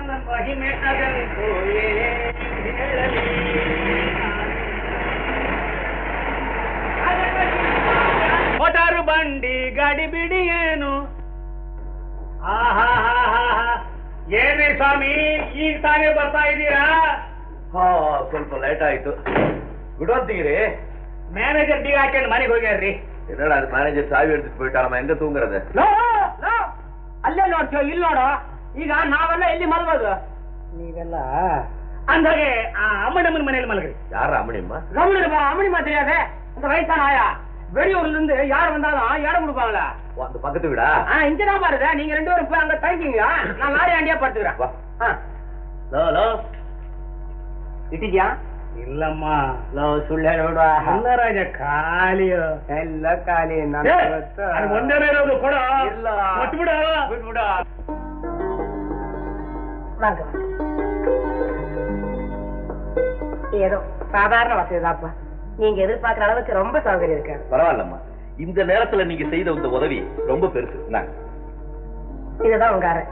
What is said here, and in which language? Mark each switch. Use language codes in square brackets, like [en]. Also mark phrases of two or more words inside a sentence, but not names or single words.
[kn] ಮಹಿಮೆ ಅದಂತೋಯೇ ಹೇಳಲಿ ಮೋಟಾರು ಬಂಡಿ ಗಾಡಿ ಬಿಡಿ ಏನು ಏನ್ರಿ ಸ್ವಾಮಿ ಈಗ ತಾನೇ ಬರ್ತಾ ಇದ್ದೀರಾ? ಸ್ವಲ್ಪ ಲೇಟ್ ಆಯ್ತು. ಗುಡ್ ಹೊತ್ತಿಗಿರಿ. [ta] மேனேஜர் டீ ஆக்கேன்னு மணிக்கு ಹೋಗ್ಯಾರ್ರಿ. என்னடா அது மேனேஜர் சாவி எடுத்துட்டு போயிட்டாரಮ್ಮ, எங்க தூங்குறது? [kn] ಅಲ್ಲೇ ನೋಡ್ತೀವ, ಇಲ್ಲಿ ನೋಡು. ಈಗ ನಾವೆಲ್ಲ ಎಲ್ಲಿ ಮಲಗೋದು? ನೀವೆಲ್ಲ ಅಂದಾಗೆ ಆ ಅಮ್ಮನಮ್ಮನ ಮನೆಯಲ್ಲಿ ಮಲಗ್ರಿ. [ta] யார அம்மணிம்மா? அம்மனிமா தெரியாதே, அந்த வயசான ஆயா. வெளியூர்ல இருந்து யார் வந்தாலும் இடம் கொடுப்பாங்களா? அந்த பக்கத்து வீடா? இங்கதான் பாருங்க. நீங்க 2 பேரும் போய் அங்க தங்கிங்க, நான் லாரி ஆண்டியா படுத்துக்கிறேன். [kn] ಇಟ್ಟಿದ್ಯಾ? ಇಲ್ಲಮ್ಮ. ಸುಳ್ಳು ಹೇಳೋಡ. ಇಲ್ಲ ರಾಜ, ಖಾಲಿಯೋ ಎಲ್ಲ ಖಾಲಿ. ಒಂದೇ ಇರೋದು ಕೊಡ. ಇಲ್ಲ ಬಿಟ್ಬಿಡ ಬಿಟ್ಬಿಡ. [ta] ஏதோ சாதாரண வசதிதாப்பா. நீங்க எதிர்பார்க்கிற அளவுக்கு ரொம்ப சௌகரியம் இருக்காது. பரவாயில்லம்மா, இந்த நேரத்துல நீங்க செய்த இந்த உதவி ரொம்ப பெருசு. இதுதான் உங்க அறை.